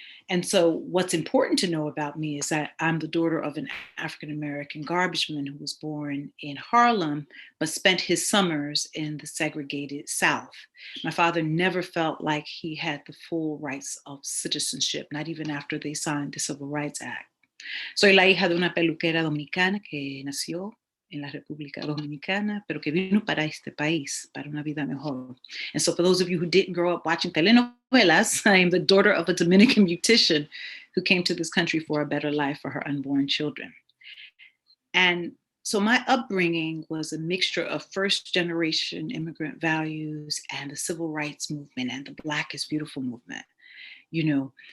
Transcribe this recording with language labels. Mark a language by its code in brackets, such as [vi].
[en] And so what's important to know about me is that I'm the daughter of an African-American garbage man who was born in Harlem, but spent his summers in the segregated South. My father never felt like he had the full rights of citizenship, not even after they signed the Civil Rights Act. [es] Soy la hija de una peluquera dominicana que nació en la República Dominicana, pero que vino para este país, para una vida mejor. [en] And so for those of you who didn't grow up watching telenovelas, I am the daughter of a Dominican beautician who came to this country for a better life for her unborn children. And so my upbringing was a mixture of first generation immigrant values and the civil rights movement and the Black is Beautiful movement, you know.